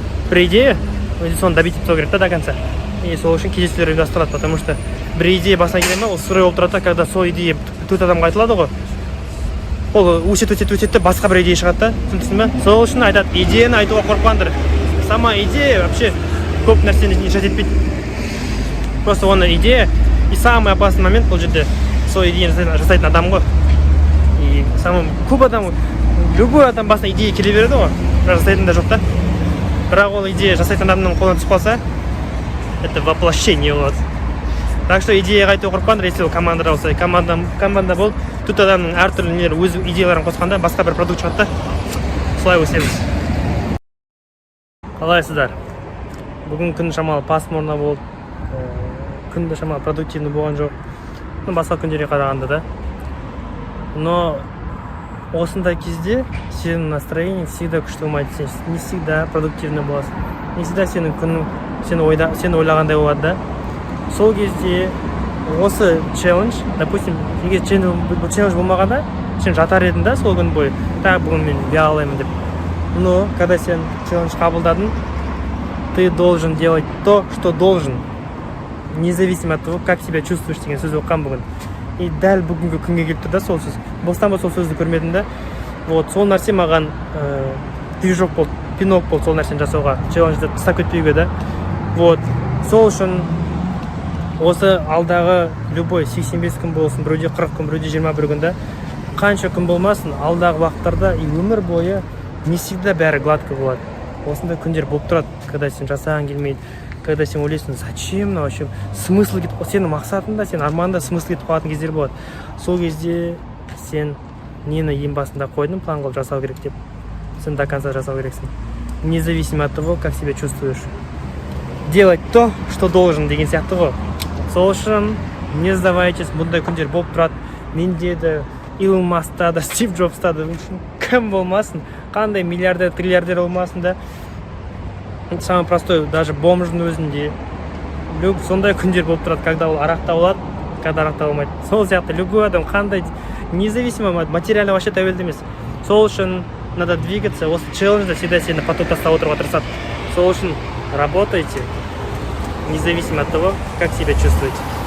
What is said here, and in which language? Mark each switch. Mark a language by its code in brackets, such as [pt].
[kk] Бір идея, соны [ru] добить [kk] етіп керек та [ru] до конца. [kk] И сол үшін кездесулер ұйымдастырылады, [ru] потому что [kk] бір идея басына келе ма, ол сырой болып тұрады, [ru] когда [kk] сол идея 4 адамға айтылады ғой. Ол өсет басқа бір идея шығады да, түсіндің бе? Сол үшін айтады, идеяны айтуға қорықпаңдар. [ru] Сама идея вообще [kk] көп нәрсені [ru] решать [kk] етпейді. [ru] Просто [kk] оны идея [ru] и самый опасный момент [kk] бұл жерде сол идеяны жасайтын адам ғой. [ru] И самый [kk] көп адам, [ru] любой [kk] адам басына идея келе береді ғой, жасайтын да жоқ та. Бірақ ол идея жасайтын адамның қолына түсіп қалса, [ru] это воплощение [kk] болады. [ru] Так что [kk] идеяға айту қорықпаңдар, [ru] если [kk] ол командада болса, команда болып, тут адамның әртүрлі өз идеяларын қосқанда басқа бір продукт шығады да. Солай өсеміз. Қалайсыздар? Бүгін күн шамалы [ru] пасмурно [kk] болды. Күнді шамалы [ru] продуктивный [kk] болған жоқ. Басқа күндерге қарағанда да. Но осындай кезде сенің настроениең [ru] всегда [kk] күшті болмайды. Сен [ru] не всегда продуктивный [kk] боласың. [ru] Не всегда [kk] сенің күнің сен ойлағандай болады да. Сол кезде осы челлендж, [ru] допустим, [kk] егер челлендж болмағанда, сен жатар едің да сол күн бойы. Так, бүгін мен ұялаймын деп. [ru] Но когда сен челлендж қабылдадың, ты должен делать то, что должен, независимо от того, как себя чувствуешь деген сөз оққан бүгін. [kk] И дәл бүгінгі күнге келіп тұр да сол сөз. Бостан ба сол сөзді көрмедім да. Вот сол нәрсе маған [ru] движок [kk] болды, [ru] пинок [kk] болды сол нәрсені жасауға, челленджді тастап кетпеуге да. Вот сол үшін осы алдағы любой 85 күн болсын, біреуде 40 күн, біреуде 21 күнде қанша күн болмасын, алдағы уақыттарда и өмір бойы [ru] не всегда [kk] бәрі [ru] гладко [kk] болады. Осындай күндер болып тұрады, когда сен жасаған келмейді, когда сен ойлайсың, [ru] зачем вообще, [kk] смысл кетіп қалады, сенің мақсатында, сен арманда смысл кетіп қалатын кездер болады. Сол кезде сен нені ең басында қойдың, план қылып жасау керек деп, сен [ru] до конца [kk] жасау керексің. [ru] Независимо от того, как себя чувствуешь. Делать то, что должен [kk] деген сияқты ғой. Сол үшін [ru] не сдавайтесь, [kk] бұндай күндер болып тұрады. Менде де, Илон Маскта да, Стив Джобста да, кім болмасын, қандай миллиардер, триллиардер болмасын да. [ru] Самый простой, даже [kk] бомждың өзінде сондай күндер болып тұрады, когда ол арақта болады, когда арақта болмайды. Сол сияқты любой адам қандай, [ru] независимо материально вообще [kk] тәуелді емес. Сол үшін [ru] надо двигаться, [kk] осы челленджда всегда сені [ru] поток [kk] тастап отыруға тырысады. Сол үшін [ru] работайте, независимо от того, как себя чувствуете.